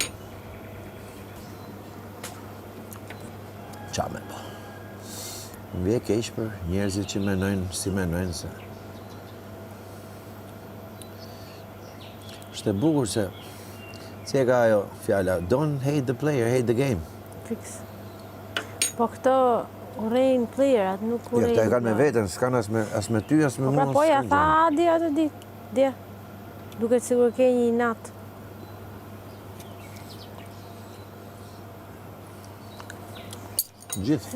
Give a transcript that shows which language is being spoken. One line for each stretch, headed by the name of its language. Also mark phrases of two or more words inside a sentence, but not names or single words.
Albanian: Qa me po. Më vje keq për njerëzit që menojnë si menojnë se. Është e bukur se si e ka ajo fjala,
English: don't hate the player, hate the game.
Albanian: fix. Po këto urrejnë playerat, nuk Jo, urrejnë. këta e kanë me veten, s'kanë as me ty, as me Po mua. pra po ja s'kanë tha gjë. Adi atë ditë. Dje. Duket sigur ke një inat. Gjithë.